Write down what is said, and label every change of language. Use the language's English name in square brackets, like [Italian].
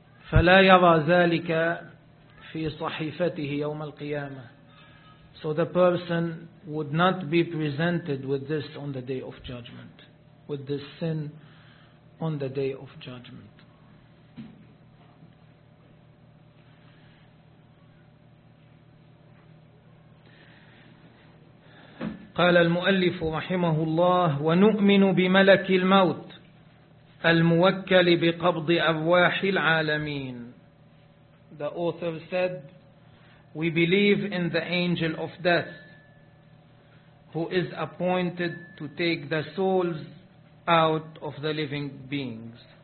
[Arabic] فلا يرى ذلك في صحيفته يوم القيامة. [English] So the person would not be presented with this on the day of judgment. With this sin on the day of judgment. [Arabic] قال المؤلف رحمه الله ونؤمن بملك الموت الموكل بقبض أرواح العالمين. [English] The author said, we believe in the angel of death who is appointed to take the souls out of the living beings.